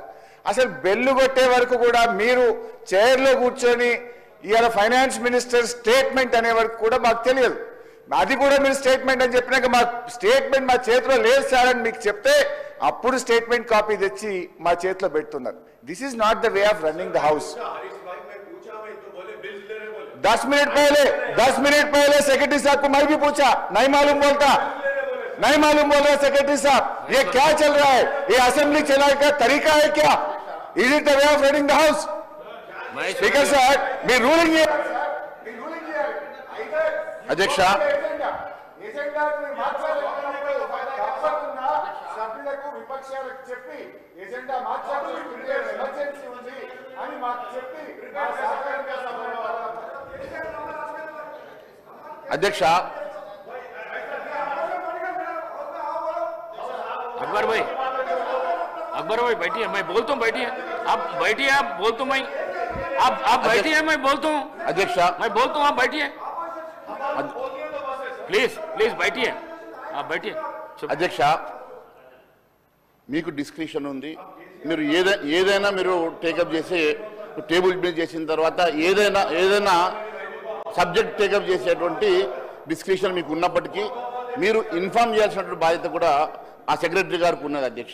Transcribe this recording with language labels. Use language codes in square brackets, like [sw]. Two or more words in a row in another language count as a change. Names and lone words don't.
[te] అసలు బెల్లు కొట్టే వరకు కూడా మీరు చైర్లో కూర్చొని ఇవాళ [en] finance minister statement [te] అనే వరకు కూడా మాకు తెలియదు. అది కూడా మీరు స్టేట్మెంట్ అని చెప్పినాక మా స్టేట్మెంట్ మా చేతిలో లేదు సార్ అని మీకు చెప్తే అప్పుడు [en] statement copy [te] తెచ్చి మా చేతిలో పెడుతున్నారు. [en] this is not the way of running the house. [hi] 10 मिनट पहले सेक्रेटरी साहब को मैं भी पूछा, नहीं मालूम बोल रहा सेक्रेटरी साहब, ये क्या चल रहा है, ये असेंबली चलाने का तरीका है क्या? [en] is it the way of running the house? [hi] स्पीकर साहब, [en] me ruling here [te] अध्यक्ष సభ్యులకు విపక్షాలకు చెప్పి ఎజెండా మార్చాలి, ఎమర్జెన్సీ ఉంది అని మాకు చెప్పి అధ్యక్ష [hi] अकबर भाई बैठिए, मैं बोलता हूँ, बैठिए आप, बैठिए आप, बोलता हूँ मैं, आप बैठिए, मैं बोलता हूँ अध्यक्ष, मैं बोलता हूँ, आप बैठिए प्लीज प्लीज, बैठिए आप, बैठिए [te] అధ్యక్ష మీకు డిస్క్రిప్షన్ ఉంది, మీరు ఏదైనా మీరు టేకప్ చేసి టేబుల్ మీద చేసిన తర్వాత ఏదైనా సబ్జెక్ట్ టేకప్ చేసేటువంటి డిస్క్రిప్షన్ మీకు ఉన్నప్పటికీ మీరు ఇన్ఫార్మ్ చేయాల్సినటువంటి బాధ్యత కూడా ఆ సెక్రటరీ గారికి ఉన్నది అధ్యక్ష.